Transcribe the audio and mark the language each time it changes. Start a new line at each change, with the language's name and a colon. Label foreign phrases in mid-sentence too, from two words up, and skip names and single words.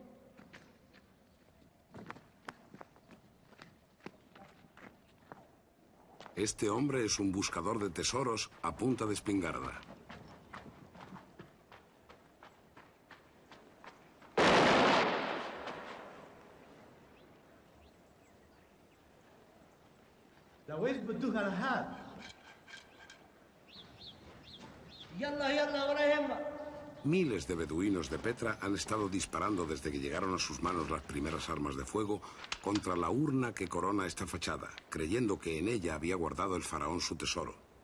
Spanish: Este hombre es un buscador de tesoros a punta de espingarda.
Arabic: لويش بدوها لهاد؟ يلا يلا ولا يهمك.
Spanish: Miles de beduinos de Petra han estado disparando desde que llegaron a sus manos las primeras armas de fuego contra la urna que corona esta fachada, creyendo que en ella había guardado el faraón su tesoro.